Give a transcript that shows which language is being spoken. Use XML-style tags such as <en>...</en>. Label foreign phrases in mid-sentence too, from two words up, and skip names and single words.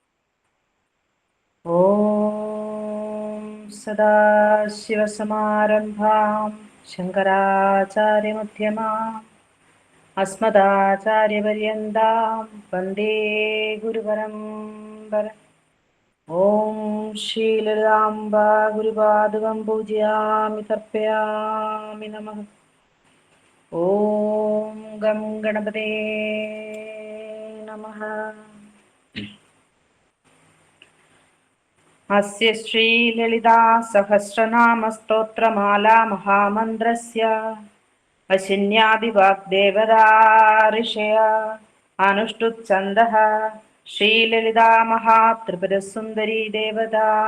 <sa>ഓം സദാശിവസമാരംഭാം ശങ്കരാചാര്യമധ്യമാം അസ്മദാചാര്യപര്യന്താം വന്ദേ ഗുരുപരമ്പര. ഓം ശ്രീലളിതാംബ ഗുരുപാദുകം പൂജയാമി തർപ്പയാമി നമഃ. ഓം ഗം ഗണപതേ നമഃ. अस्य श्रीललिता सहस्रनामस्तोत्रमाला महामन्त्रस्य अशिन्यादिवाग्देवता ऋषय अनुष्टुप्छन्दः श्रीललिता महात्रिपुरसुन्दरी देवता</sa>